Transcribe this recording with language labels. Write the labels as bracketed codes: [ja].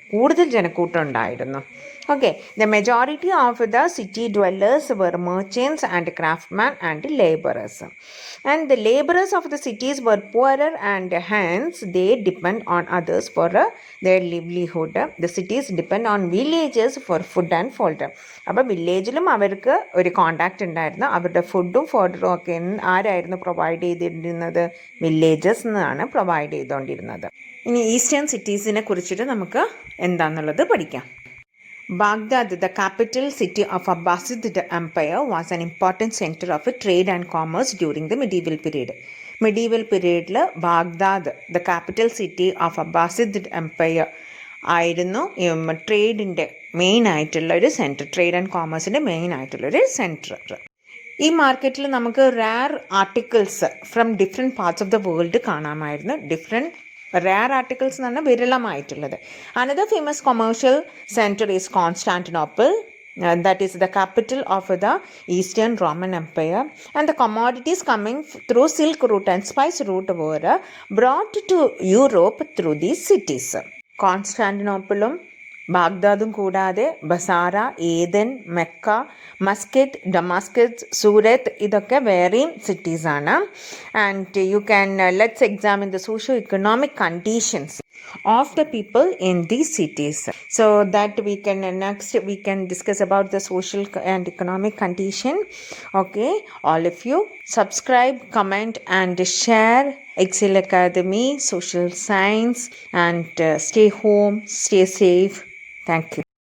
[ml] കൂടുതൽ ജനക്കൂട്ടം ഉണ്ടായിരുന്നു. [en] Okay, the majority of the city dwellers were merchants and craftsmen and laborers. And the laborers of the cities were poorer and hence they depend on others for their livelihood. The cities depend on villages for food and fodder. [ml] അപ്പോൾ വില്ലേജിലും അവർക്ക് ഒരു contact ഉണ്ടായിരുന്നു. അവരുടെ ഫുഡും ഫോഡറും ഒക്കെ ആരായിരുന്നു provide ചെയ്തിരുന്നത്? Villages എന്നാണ് പ്രൊവൈഡ് ചെയ്തുകൊണ്ടിരുന്നത്. ഇനി ഈസ്റ്റേൺ സിറ്റീസിനെ കുറിച്ചിട്ട് നമുക്ക് എന്താണെന്നുള്ളത് പഠിക്കാം. [en] Baghdad, the capital city of Abbasid Empire, was an important center of trade and commerce during the medieval period. Medieval period, Baghdad, the capital city of Abbasid Empire, [ml] ആയിരുന്നു ട്രേഡിൻ്റെ main ആയിട്ടുള്ള ഒരു centre, trade and കോമേഴ്സിൻ്റെ main ആയിട്ടുള്ളൊരു centre. ഈ മാർക്കറ്റിൽ നമുക്ക് [en] rare articles from different parts of the world [ml] കാണാമായിരുന്നു. Rare articles എന്ന് പറഞ്ഞാൽ വിരളമായിട്ടുള്ളത്. [en] Another famous commercial centre is Constantinople. That is the capital of the Eastern Roman Empire, and the commodities coming through Silk route and spice route were brought to Europe through these cities. [ml] കോൺസ്റ്റാന്റിനോപ്പിളും ബാഗ്ദാദും കൂടാതെ Basara, Eden, Mecca, Muscat, Damascus, സൂറത്ത് ഇതൊക്കെ വേറെയും സിറ്റീസാണ്. [en] And you can let's examine the socio economic conditions of the people in these cities, so that we can discuss about the social and economic condition. Okay, all of you subscribe, comment and share Excel Academy Social Science, and stay home, stay safe. Thank you.